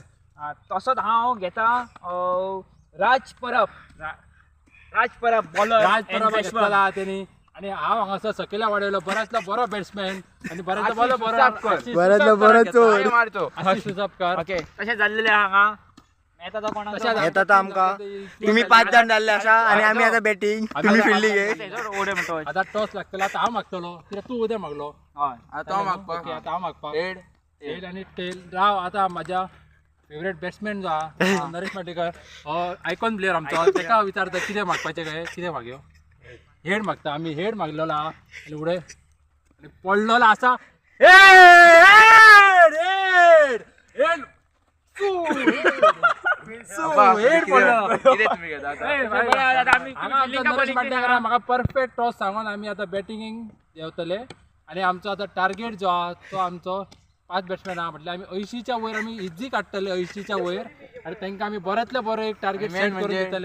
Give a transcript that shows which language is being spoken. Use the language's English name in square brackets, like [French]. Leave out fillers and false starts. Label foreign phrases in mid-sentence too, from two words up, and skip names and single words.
[Konkani] तसोच हांव घेता राज परब बॉलर राज परब घेतला तेणी आणि हांव हांगासर सकयल्या वाडयलो बऱ्यातलो बरो बॅट्समॅन आणि बऱ्यातलो मारतो आशिष सुसापकर ओके तशें जाल्लेलें हांगा येता तो कोणाक येता तो आमकां तुम्ही 5 जाण जाल्ले आसा आणि आमी आता बॅटिंग [Marathi] तुम्ही फिल्डिंग आहे [Konkani] ओडे म्हणतो आता टॉस लागतलो आता हांव मागतलो कित्याक तू उद्या मागलो हय आता हांव मागपाक ओके आता हांव मागपाक हेड टेल आणि टेल राव आता माझ्या [English] favourite batsman [Konkani] जो हा नरेश पाटेकर [English] icon player [Konkani] आमचो तेका विचारता कितें मागपाचें काय कितें मागयो हेड मागता आमी हेड मागलेलो हा आनी उडय आनी पडलेलो आसा हेड हेड हेड म्हाका [English] perfect toss [Konkani] सांगून आमी आतां बॅटिंगेक देंवतले आनी आमचो आतां टार्गेट जो आहा तो आमचो 5 बॅट्समॅन आहा म्हटल्यार आमी 80च्या वयर आमी इझी काडटले 80च्या वयर आनी तांकां आमी बऱ्यांतले बरो एक [English] target set [Konkani] करून दितले